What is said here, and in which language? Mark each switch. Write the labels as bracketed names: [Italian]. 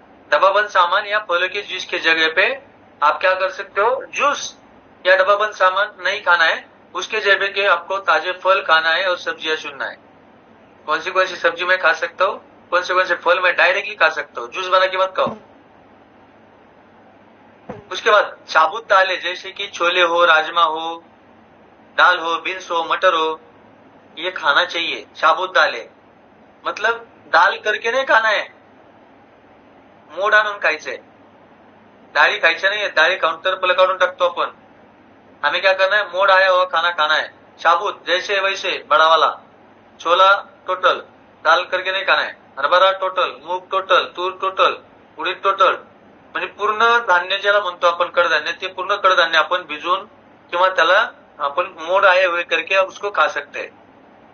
[Hindi] डब्बाबंद सामान या फलों के जूस की जगह पे आप क्या कर सकते हो, जूस या डब्बाबंद सामान नहीं खाना है, उसके जगह के आपको ताजे फल खाना है और सब्जियां चुनना है। कौन सी सब्जी में खा सकता हो, कौन से फल में डायरेक्टली खा सकता हो, जूस बना के मत खाओ। उसके बाद साबुत दालें जैसे कि छोले हो, राजमा हो, दाल हो, बीन्स हो, मटर हो, ये खाना चाहिए। साबुत दालें मतलब दाल करके नाही खाना आहे, [Marathi] मोड आणून खायचंय। डाळी खायच्या नाही, डाळी काउंटर पर काढून टाकतो आपण। [Hindi] हमें क्या करना है, मोड आया हुआ खाना खाना है, साबुत जैसे वैसे बड़ा वाला। छोला टोटल, दाल करके नहीं खाना है, हरभरा टोटल, मूग टोटल, तूर टोटल, उडीद टोटल, [Marathi] म्हणजे पूर्ण धान्य ज्याला म्हणतो आपण कडधान्य, ते पूर्ण कडधान्य आपण भिजवून किंवा त्याला [Hindi] अपन मोड आए हुए करके उसको खा सकते हैं।